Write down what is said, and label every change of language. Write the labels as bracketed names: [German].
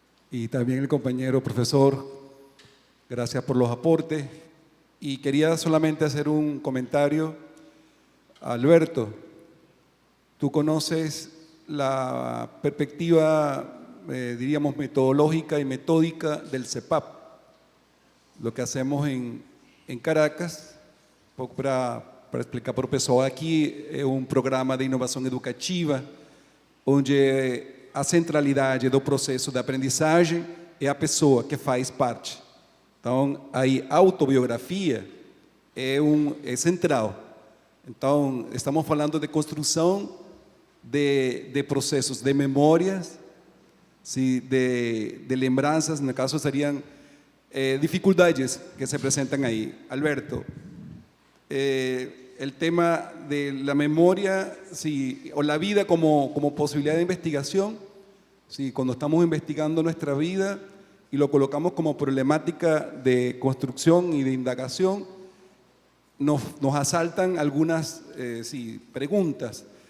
[Spanish] Y también el compañero profesor, gracias por los aportes. Y quería solamente hacer un comentario. Alberto, tú conoces la perspectiva, diríamos, metodológica y metódica del CEPAP. Lo que hacemos en Caracas, [Portuguese] para explicar para o pessoal aqui, é um programa de inovação educativa, onde a centralidade do processo de aprendizagem é a pessoa que faz parte. Então, aí, a autobiografia é central. Então, estamos falando de construção de processos de memórias, de lembranças, no caso seriam dificuldades que se apresentam aí. [Spanish] Alberto, el tema de la memoria o la vida como posibilidad de investigación, cuando estamos investigando nuestra vida y lo colocamos como problemática de construcción y de indagación, nos asaltan algunas preguntas.